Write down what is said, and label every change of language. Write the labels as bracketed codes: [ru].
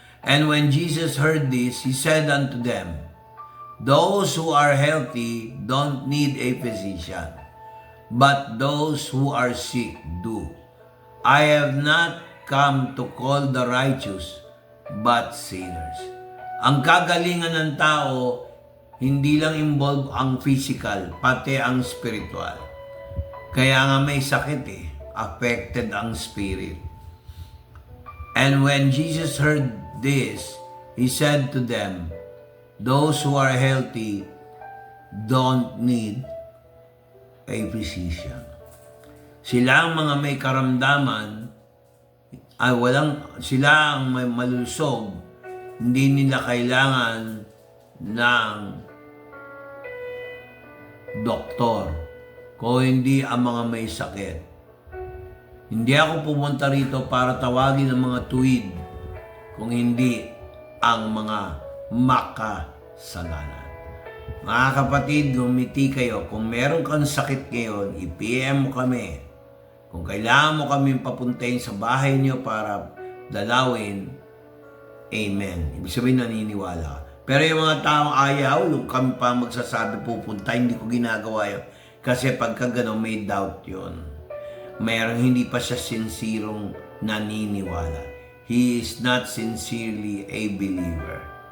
[en] And when Jesus heard this, He said unto them, those who are healthy don't need a physician, but those who are sick do. I have not come to call the righteous, but sinners. [tl] Ang kagalingan ng tao, hindi lang involve ang physical, pati ang spiritual. Kaya nga may sakit affected ang spirit. [en] And when Jesus heard this, He said to them, those who are healthy don't need a physician. [tl] Sila ang mga may karamdaman, sila ang may malusog, hindi nila kailangan ng doktor, kung hindi ang mga may sakit. Hindi ako pumunta rito para tawagin ang mga tuwid, kung hindi ang mga makasalanan. Mga kapatid, gumiti kayo. Kung meron kang sakit ngayon, i-PM mo kami. Kung kailangan mo kami papuntahin sa bahay niyo para dalawin, amen. Ibig sabihin, naniniwala ka. Pero yung mga taong ayaw, kami pa magsasabi pupunta, hindi ko ginagawa yun. Kasi pagka gano'n, may doubt yun. Mayroong hindi pa siya sincerong naniniwala. [en] He is not sincerely a believer.